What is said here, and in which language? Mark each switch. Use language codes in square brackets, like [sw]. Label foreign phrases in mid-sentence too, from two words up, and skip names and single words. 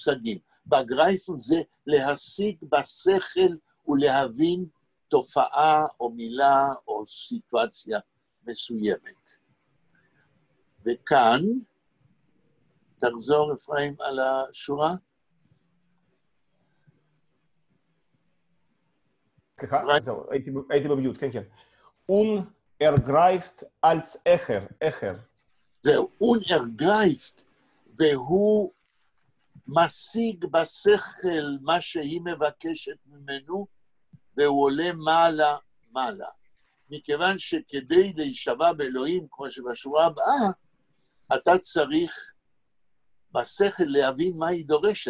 [he] בגרייפן זה להשיג בשכל ולהבין תופעה או מילה או סיטואציה מסוימת. וכאן, תחזור אפרים על השורה. סליחה, זהו, הייתי במיוט, כן, כן. [de] ergreift als Echer. [he] זהו, ergreift, והוא משיג בשכל מה שהיא מבקשת ממנו, והוא עולה מעלה. מכיוון שכדי להישבע באלוהים, כמו שבשורה הבאה, אתה צריך בשכל להבין מה היא דורשת.